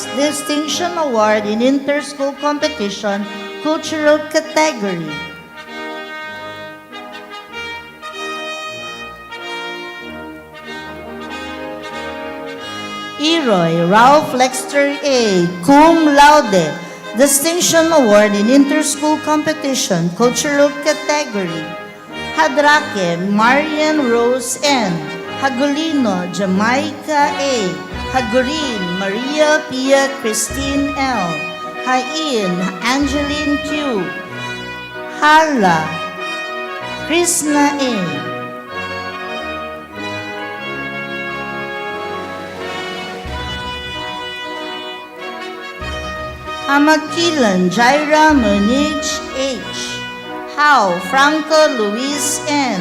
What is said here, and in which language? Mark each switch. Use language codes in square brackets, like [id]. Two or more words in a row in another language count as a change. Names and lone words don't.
[en] Distinction Award in Inter-School Competition Cultural Category. Eroy Ralph Lexter A. [la] Cum laude. [en] Distinction Award in Inter-School Competition Cultural Category. Hadrake Marian Rose N. Hagulino Jamaica A. Hagurin Maria Pia Christine L. Hain Angeline Q. Hala Krishna A. Hamakilan Jaira Munich H. How Franco Luis N.